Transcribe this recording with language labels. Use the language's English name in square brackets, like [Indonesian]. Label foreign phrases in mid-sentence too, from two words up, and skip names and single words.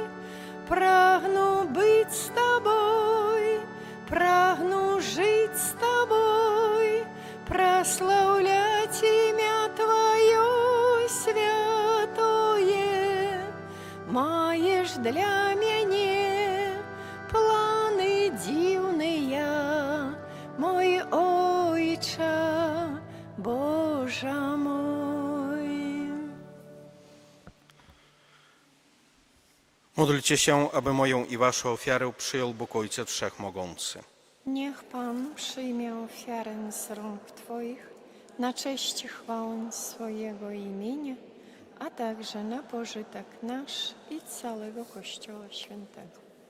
[Belarusian] Прагну быць з Табой, прагну жыць з Табой, праслаўляць імя Тваё святое. Маеш для мяне планы дзіўныя, мой Ойча, Божа мой. [Polish] Módlcie się, aby moją i waszą ofiarę przyjął Bóg Ojciec Wszechmogący. Niech Pan przyjmie ofiarę z rąk Twoich na cześć i chwałę swojego imienia, a także na pożytek nasz i całego Kościoła Świętego.